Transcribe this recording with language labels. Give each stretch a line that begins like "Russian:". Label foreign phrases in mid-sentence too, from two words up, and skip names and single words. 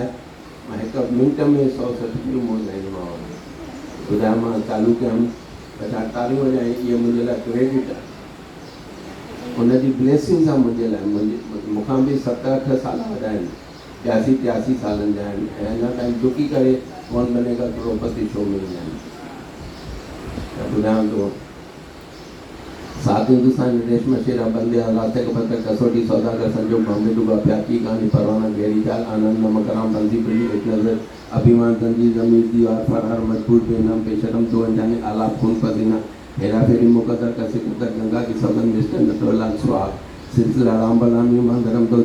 Sindhi: मां हिकु मिंट में 100-160 फिल्मूं ॿुधाईंदोमांव। ॿुधायो, मां चालू कयमि, असां तालियूं वॼायूं। इहे मुंहिंजे लाइ क्रेडिट आहे, हुनजी ब्लेसिंग्स आहे मुंहिंजे लाइ। मूंखां बि 7-8 साल वॾा आहिनि, 83 सालनि जा आहिनि, ऐं अञा ताईं डुकी करे कौन बनेगा करोड़पति शो में ईंदा आहिनि। त ॿुधायां थो, 7 हिंदुस्तान रेशमा शेरा, बंदे रास्ते का पत्थर, कसौटी, सौदागर, संजोग, बॉम्बे डूबा, प्यार की कहानी, परवाना, गहरी चाल, आनंद, नमकराम, बंसी पुरी, एक नजर, अभिमान, तंजीर, जमीर, दीवार, फरार, मजबूर, बेनाम, बेशरम, दो अनजाने, आलाप, खून पसीना, हेरा फेरी, मुकद्दर, का सिकंदर, गंगा की सबन, मिस्टर नटवरलाल, सुहाग, सिलसिला, राम बलराम, ईमान, धर्म दो,